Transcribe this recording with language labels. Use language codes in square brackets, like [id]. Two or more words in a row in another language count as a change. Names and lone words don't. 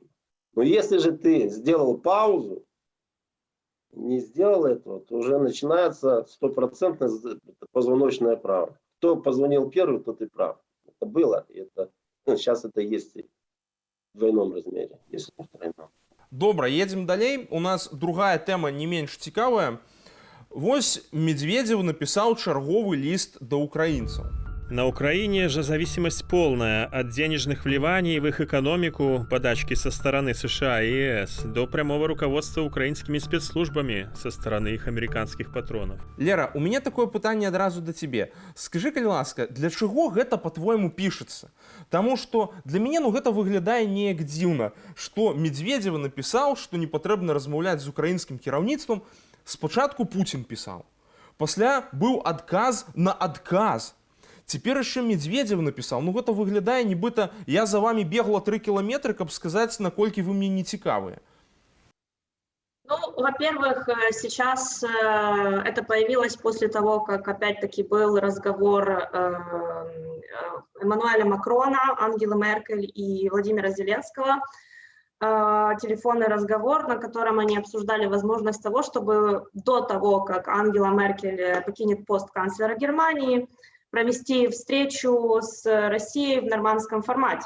[ru] Но если же ты сделал паузу, не сделал этого, то уже начинается стопроцентное позвоночное право. Кто позвонил первый, тот и прав. Это было, и это, ну, сейчас это есть и в двойном размере, если не в тройном. [be] Добра, едем далей. У нас [ru] другая тема [be] не менш цікавая. Вось Медведев написал чарговы лист до украинцев. [ru] На Украине же зависимость полная от денежных вливаний в их экономику, подачки со стороны США и ЕС, до прямого руководства украинскими спецслужбами со стороны их американских патронов. [be] Лера, [ru] у меня такое [be] пытанне адразу да тебе. Скажи, калі ласка, для чаго гэта, [ru] по-твоему, пишется? [be] Таму што для мяне, ну, гэта выглядае неяк дзіўна, што Медведев напісаў, што не патрэбна размаўляць з украінскім кіраўніцтвам. Спачатку Путин пісаў. Пасля быў адказ на адказ. [ru] Теперь еще Медведев написал. [be] Ну, это выглядае, нібыта я за вами бегла 3 километра, каб сказать, наколькі вы мне не цікавыя. [ru] Ну, во-первых, сейчас это появилось после того, как опять-таки был разговор Эммануэля Макрона, Ангелы Меркель и Владимира Зеленского. Телефонный разговор, на котором они обсуждали возможность того, чтобы до того, как Ангела Меркель покинет пост канцлера Германии, провести встречу с Россией в нормандском формате.